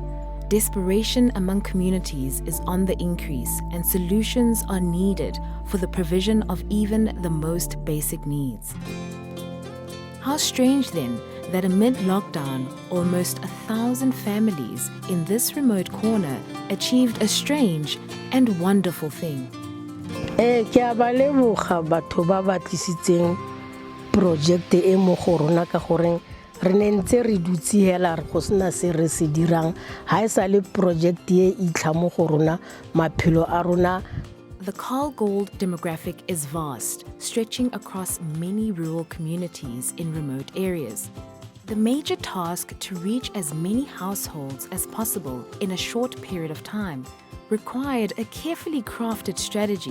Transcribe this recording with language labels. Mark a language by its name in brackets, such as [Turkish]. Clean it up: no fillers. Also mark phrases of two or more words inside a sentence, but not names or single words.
[English] Desperation among communities is on the increase, and solutions are needed for the provision of even the most basic needs. How strange then that amid lockdown, almost 1,000 families in this remote corner achieved a strange and wonderful thing. [Tswana] Ke a ba leboga batho ba ba tlisitseng project e mo go rona ka goreng re ne ntse re dutse hela re go sena se re se dirang ha e sa le project e itlha mo go rona maphelo a rona. [English] The Kalgold demographic is vast, stretching across many rural communities in remote areas. The major task to reach as many households as possible in a short period of time required a carefully crafted strategy.